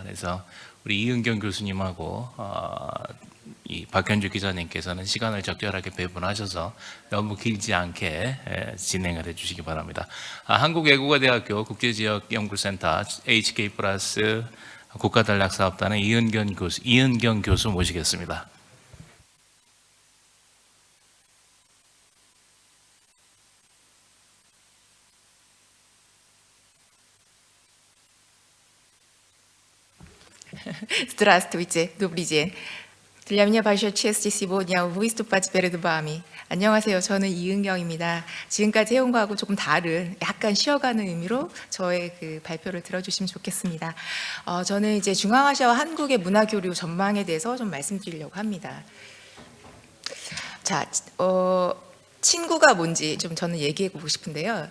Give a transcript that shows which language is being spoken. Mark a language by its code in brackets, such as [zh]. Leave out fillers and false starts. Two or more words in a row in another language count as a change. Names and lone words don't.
[ko] 그래서 우리 이은경 교수님하고 이 박현주 기자님께서는 시간을 적절하게 배분하셔서 너무 길지 않게 진행을 해주시기 바랍니다. 한국외국어대학교 국제지역연구센터 HK 플러스 국가전략사업단의 이은경 교수 모시겠습니다. [ru] Здравствуйте, добрый день. Для меня большая честь сегодня выступать перед вами. [ko] 안녕하세요. 저는 이은경입니다. 지금까지 해온 거하고 조금 다른 약간 쉬어가는 의미로 저의 그 발표를 들어주시면 좋겠습니다. 저는 이제 중앙아시아와 한국의 문화교류 전망에 대해서 좀 말씀드리려고 합니다. 자, 친구가 뭔지 좀 저는 얘기해보고 싶은데요.